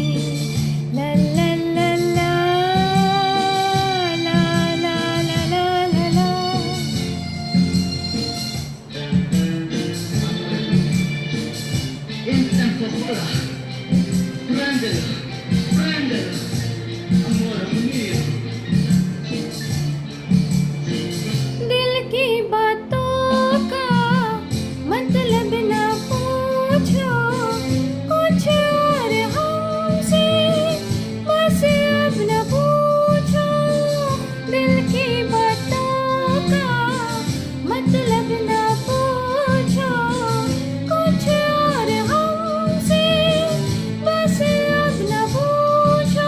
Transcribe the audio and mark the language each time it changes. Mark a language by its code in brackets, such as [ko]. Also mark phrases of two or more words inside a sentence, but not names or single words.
[it] ला ला ला ला ला ला ला ला ला ला. In tempo vola, prendelo, prendelo, amore mio. [hi] दिल की बातों का मतलब ना पूछो कुछ और हमसे, बस अब न पूछो. दिल की बातों का मतलब ना पूछो कुछ और हमसे, बस अब न पूछो.